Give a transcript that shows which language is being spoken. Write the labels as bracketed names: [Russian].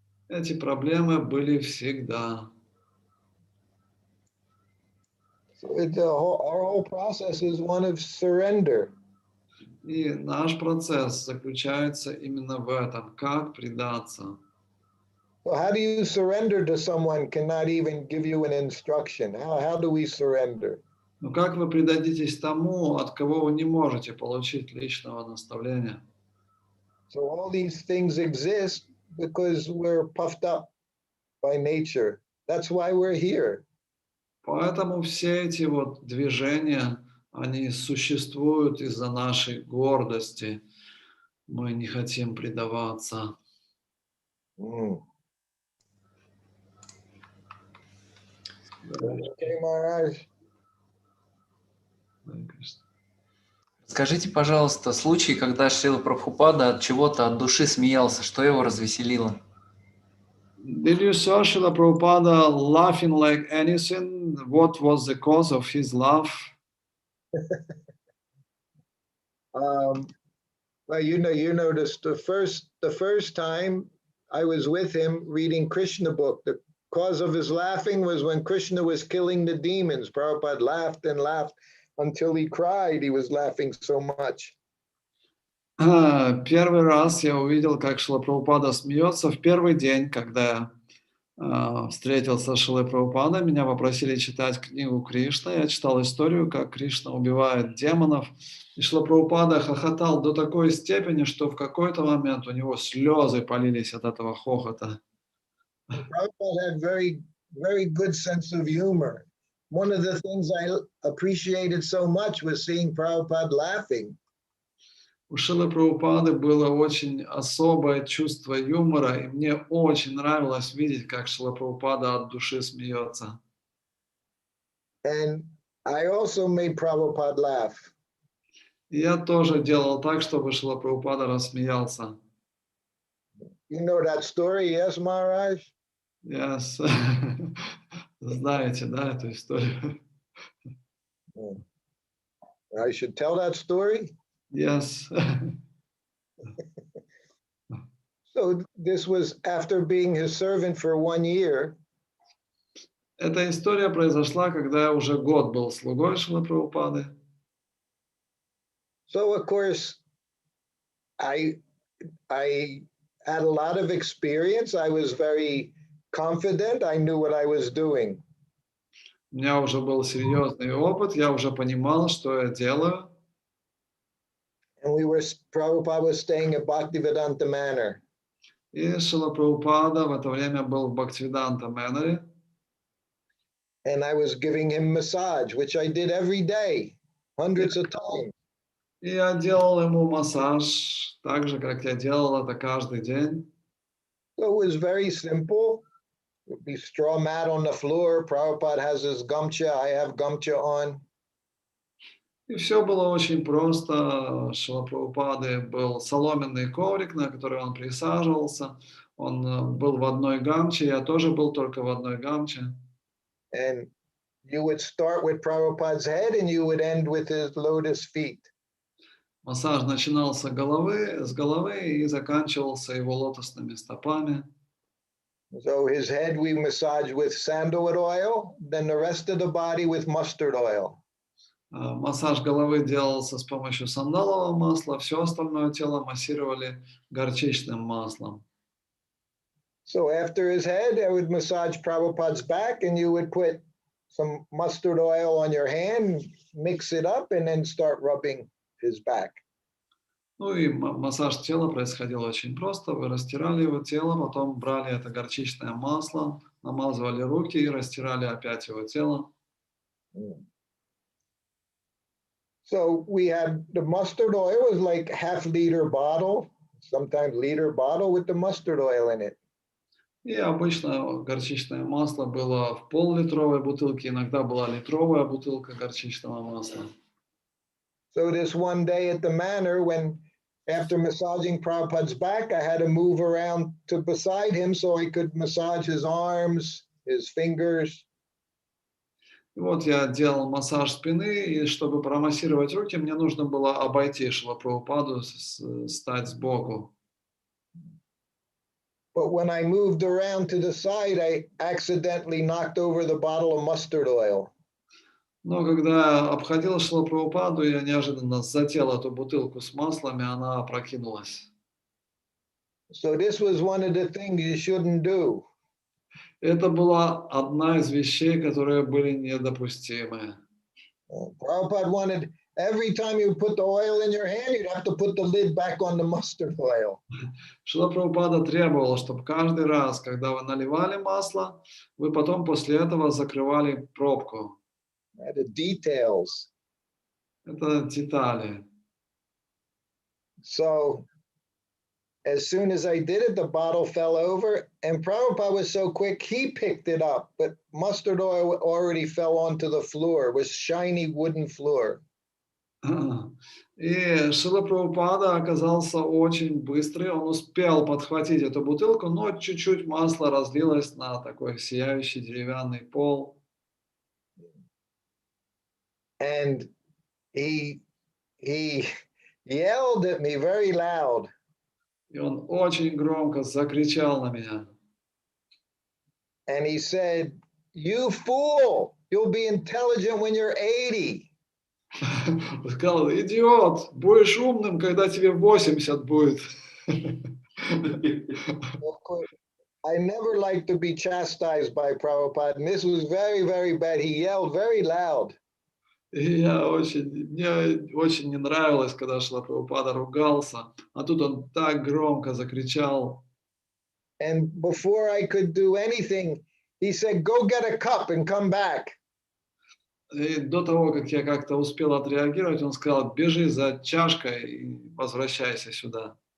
[Russian] Эти проблемы были всегда. [English] So our whole process is one of surrender. [Russian] И наш процесс заключается именно в этом, как предаться. [English] So how do you surrender to someone cannot even give you an instruction? How do we surrender? [Russian] Но как вы предадитесь тому, от кого вы не можете получить личного наставления? [English] So all these things exist because we're puffed up by nature. That's why we're here. [Russian] Поэтому все эти вот движения, они существуют из-за нашей гордости. Мы не хотим предаваться. [English] Okay, Maharaj. [Russian] Скажите, пожалуйста, случай, когда Шрила Прабхупада от чего-то от души смеялся, что его развеселило? [English] Did you saw Srila Prabhupada laughing like anything? What was the cause of his laugh? Well, you noticed the first time I was with him reading Krishna book, the cause of his laughing was when Krishna was killing the demons. Prabhupada laughed and laughed until he cried. He was laughing so much. [Russian] Первый раз я увидел, как Шрила Прабхупада смеется в первый день, когда я встретился с Шрилой Прабхупадой. Меня попросили читать книгу Кришна. Я читал историю, как Кришна убивает демонов. И Шрила Прабхупада хохотал до такой степени, что в какой-то момент у него слезы полились от этого хохота. [English] Prabhupada had very, very good sense of humor. One of the things I appreciated so much was seeing Prabhupada laughing. [Russian] У Шрилы Прабхупады было очень особое чувство юмора, и мне очень нравилось видеть, как Шрила Прабхупада от души смеется. [English] And I also made Prabhupada laugh. [Russian] И я тоже делал так, чтобы Шрила Прабхупада рассмеялся. [English] You know that story, yes, Maharaj? [Russian] Yes. Знаете, да, эту историю? [English] I should tell that story. Yes. So this was after being his servant for 1 year. [Russian] Эта история произошла, когда я уже год был слугой Шрилы Прабхупады. [English] So of course, I had a lot of experience. I was very confident. I knew what I was doing. [Russian] У меня уже был серьезный опыт, я уже понимал, что я делаю. [English] And Prabhupada was staying at Bhaktivedanta Manor. [Russian] И Шрила Прабхупада в это время был в Бхактивиданта Мэноре. [English] And I was giving him massage, which I did every day, hundreds of times. [Russian] И я делал ему массаж, так же, как я делал это каждый день. [English] So it was very simple. It would be straw mat on the floor. Prabhupada has his gamcha. I have gamcha on. [Russian] И все было очень просто. Шрила Прабхупады был соломенный коврик, на который он присаживался. Он был в одной гамче, я тоже был только в одной гамче. [English] And you would start with Prabhupada's head and you would end with his lotus feet. [Russian] Массаж начинался с головы и заканчивался его лотосными стопами. [English] So his head we massage with sandalwood oil, then the rest of the body with mustard oil. [Russian] Массаж головы делался с помощью сандалового масла, все остальное тело массировали горчичным маслом. [English] So after his head, I would massage Prabhupada's back and you would put some mustard oil on your hand, mix it up, and then start rubbing his back. [Russian] Ну и массаж тела происходил очень просто. Вы растирали его тело, потом брали это горчичное масло, намазывали руки и растирали опять его тело. [English] So we had the mustard oil was like half-liter bottle, sometimes liter bottle with the mustard oil in it. [Russian] И обычно горчичное масло было в пол-литровой бутылке, иногда была литровая бутылка горчичного масла. [English] So this one day at the manor, when after massaging Prabhupada's back, I had to move around to beside him so I could massage his arms, his fingers. [Russian] И вот я делал массаж спины, и чтобы промассировать руки, мне нужно было обойти Шрилу Прабхупаду, стать сбоку. [English] But when I moved around to the side, I accidentally knocked over the bottle of mustard oil. [Russian] Но когда я обходил Шрилу Прабхупаду, я неожиданно задел эту бутылку с маслом, и она опрокинулась. [English] So this was one of the things you shouldn't do. [Russian] Это была одна из вещей, которые были недопустимы. [English] Prabhupada wanted every time you put the oil in your hand, you'd have to put the lid back on the mustard oil. [Russian] Шрила Прабхупада требовал, чтобы каждый раз, когда вы наливали масло, вы потом после этого закрывали пробку. [English] The details. [Russian] Это детали. [English] So as soon as I did it, the bottle fell over, and Prabhupada was so quick, he picked it up, but mustard oil already fell onto the floor. It was shiny wooden floor. [Russian] И Шрила Прабхупада оказался очень быстрый, он успел подхватить эту бутылку, но чуть-чуть масла разлилось на такой сияющий деревянный пол. [English] And he yelled at me very loud. [Russian] И он очень громко закричал на меня. [English] And he said, "You fool, you'll be intelligent when you're 80. [Russian] Он сказал: идиот, будешь умным, когда тебе 80 будет. [English] I never liked to be chastised by Prabhupada, and this was very, very bad. He yelled very loud. [Russian] И мне очень не нравилось, когда Шрила Прабхупада ругался, а тут он так громко закричал. [English] And before I could do anything, he said, "Go get a cup and come back." [Russian] И до того, как я как-то успел отреагировать, он сказал: бежи за чашкой и возвращайся сюда.